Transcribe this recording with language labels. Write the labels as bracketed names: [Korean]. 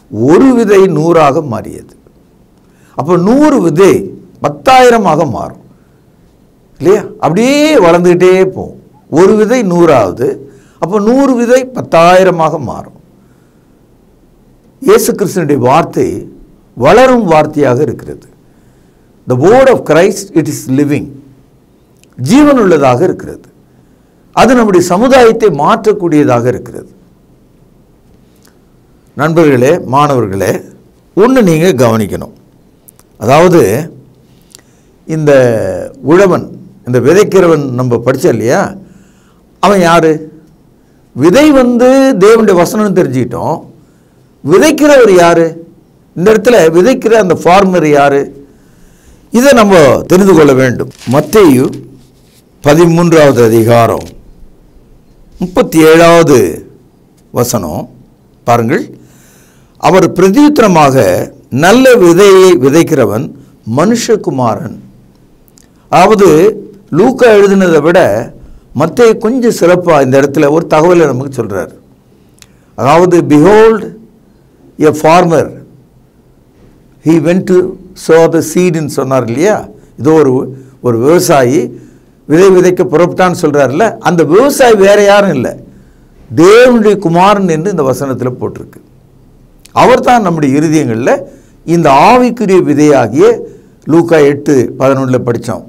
[Tamil] ஒரு விதை 100ஆக மாறியது. அப்போ 100 விதை 10,000ஆக மாறும் இல்லையா? அப்படியே வளர்ந்துக்கிட்டே போகும். ஒரு விதை 100ஆவது, அப்போ 100 விதை 10,000ஆக மாறும். இயேசு கிறிஸ்துவினுடைய வார்த்தை வளரும் வார்த்தையாக இருக்கிறது. [English] The word of Christ, it is living, [Tamil] ஜீவனுள்ளதாக இருக்கிறது. அது நம்முடைய சமுதாயத்தை மாற்றக்கூடியதாக இருக்கிறது. நண்பர்களே, மாணவர்களே, ஒன்று நீங்கள் கவனிக்கணும். அதாவது இந்த உழவன், இந்த விதைக்கிறவன் நம்ம படித்தோம் இல்லையா, அவன் யார்? விதை தேவனுடைய வசனம்னு தெரிஞ்சுக்கிட்டோம். விதைக்கிறவர் யார்? இந்த இடத்துல விதைக்கிற அந்த ஃபார்மர் யார்? இதை நம்ம தெரிந்து கொள்ள வேண்டும். மத்தேயு 13வது அதிகாரம் 37வது வசனம் பாருங்கள். அவர் பிரதியுத்தரமாக, நல்ல விதையை விதைக்கிறவன் மனுஷகுமாரன். அதாவது லூக்கா எழுதினதை விட மத்தேயு கொஞ்சம் சிறப்பாக இந்த இடத்துல ஒரு தகவலை நமக்கு சொல்கிறார். [English] அதாவது behold a farmer, he went to sow the seed [Tamil] ன்னு சொன்னார் இல்லையா? இதோ ஒரு விவசாயி விதை விதைக்க புறப்பட்டான்னு சொல்கிறார்ல, அந்த விவசாயி வேற யாரும் இல்லை, தேவனுடைய குமாரன் என்று இந்த வசனத்தில் போட்டிருக்கு. அவர் தான் நம்முடைய இருதயங்களில் இந்த ஆவிக்குரிய விதையாகிய லூக்கா 8:11 படித்தோம்.